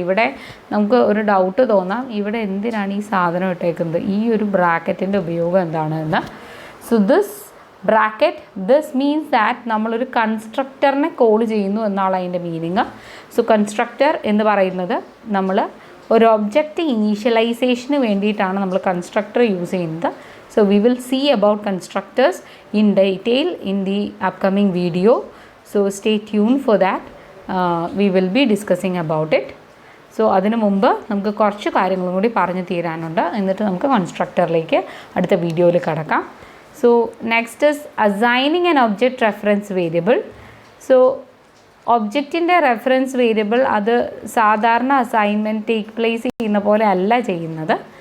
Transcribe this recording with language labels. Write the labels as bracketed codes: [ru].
[ml] ഇവിടെ നമുക്ക് ഒരു ഡൗട്ട് തോന്നാം, ഇവിടെ എന്തിനാണ് ഈ സാധനം ഇട്ടേക്കുന്നത്, ഈ ഒരു ബ്രാക്കറ്റിൻ്റെ ഉപയോഗം എന്താണ് എന്ന്. [en] so this means that [ml] നമ്മളൊരു കൺസ്ട്രക്ടറിനെ കോൾ ചെയ്യുന്നു എന്നാണ് അതിൻ്റെ മീനിങ്. സോ കൺസ്ട്രക്ടർ എന്ന് പറയുന്നത് നമ്മൾ ഒരു ഒബ്ജക്റ്റ് ഇനീഷ്യലൈസേഷന് വേണ്ടിയിട്ടാണ് നമ്മൾ കൺസ്ട്രക്ടർ യൂസ് ചെയ്യുന്നത്. [en] So we will see about constructors in detail in the upcoming video. So stay tuned for that. We will be discussing about it. [ml] So അതിനു മുമ്പ് നമുക്ക് കുറച്ച് കാര്യങ്ങളും കൂടി പറഞ്ഞു തീരാനുണ്ട്. എന്നിട്ട് നമുക്ക് കൺസ്ട്രക്ടറിലേക്ക് അടുത്ത വീഡിയോയിൽ കടക്കാം. [en] So next is assigning an object reference variable. [ml] So ഒബ്ജക്റ്റിൻ്റെ reference variable അത് സാധാരണ അസൈൻമെൻറ്റ് ടേക്ക് പ്ലേസ് ചെയ്യുന്ന പോലെ അല്ല ചെയ്യുന്നത്.